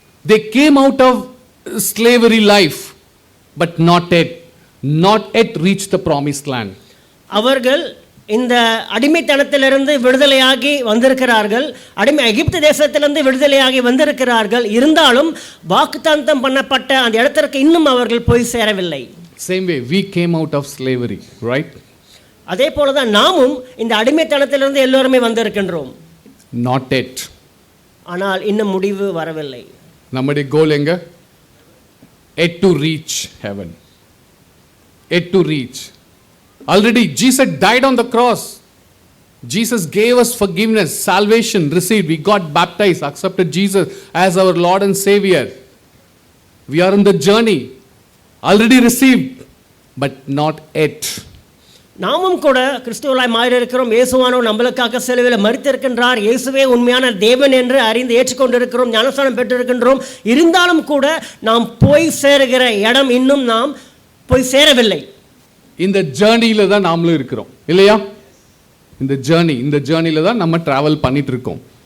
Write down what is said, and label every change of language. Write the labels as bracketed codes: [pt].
[en] They came out of slavery life, but not yet. not yet reached the promised land. [ta] அவர்கள் இந்த அடிமைத்தனத்திலிருந்து விடுதலையாகி வந்திருக்கிறார்கள், எகிப்து தேசத்திலிருந்து விடுதலையாகி வந்திருக்கிறார்கள். இருந்தாலும் வாக்குத்தத்தம் பண்ணப்பட்ட அந்த இடத்திற்கு இன்னும் அவர்கள் போய் சேரவில்லை. [en] Same way, we came out of slavery, right? [ta] அதே போல தான் நாமும் இந்த அடிமைத்தனத்திலிருந்து எல்லோருமே வந்திருக்கின்றோம். [en] Not yet. [ta] ஆனால் இன்னும் முடிவு வரவில்லை. நம்முடைய கோல் எங்க? [en] Yet to reach heaven. Yet to reach. Already Jesus died on the cross. Jesus gave us forgiveness, salvation received. We got baptized, accepted Jesus as our Lord and Savior. We are in the journey. Already received, but not yet. [ta] நாமும் கூட கிறிஸ்துவலாய் மாறி இருக்கிறோம். இயேசுவானவர் நம்மளுக்காக சிலுவையில் மரித்திருக்கின்றார். இயேசுவே உண்மையான தேவன் என்று அறிந்து ஏற்றுக்கொண்டிருக்கிறோம், ஞானஸ்நானம் பெற்றிருக்கின்றோம். இருந்தாலும் கூட நாம் போய் சேருகிற இடம் இன்னும் நாம் போய் சேரவில்லை. இந்த ஜேர்னியில தான் நாமளும் இருக்கிறோம் இல்லையா? இந்த ஜேர்னியில தான் நம்ம டிராவல் பண்ணிட்டு இருக்கோம்.